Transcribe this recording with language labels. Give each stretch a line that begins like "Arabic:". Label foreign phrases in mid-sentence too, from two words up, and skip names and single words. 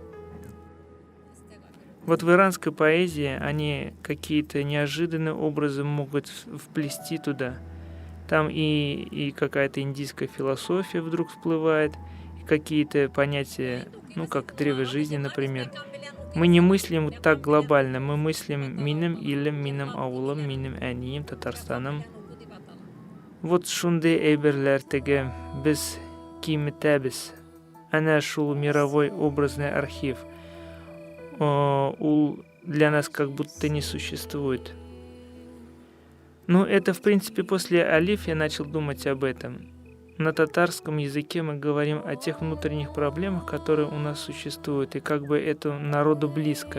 Russian: Вот в иранской поэзии они какие-то неожиданные образы могут вплести туда. Там и какая-то индийская философия вдруг всплывает, и какие-то понятия, ну, как древо жизни, например. Мы не мыслим вот так глобально, мы мыслим
Tatar: минем илем, минем аулам, минем әнием,
Russian: Татарстаном.
Tatar: Вот шундай эйберләртеге без киметәбез.
Russian: Она шул мировой образный архив. Для нас как будто не существует. Ну, это, в принципе, после Алиф я начал думать об этом. На татарском языке мы говорим о тех внутренних проблемах, которые у нас существуют, и как бы это народу близко.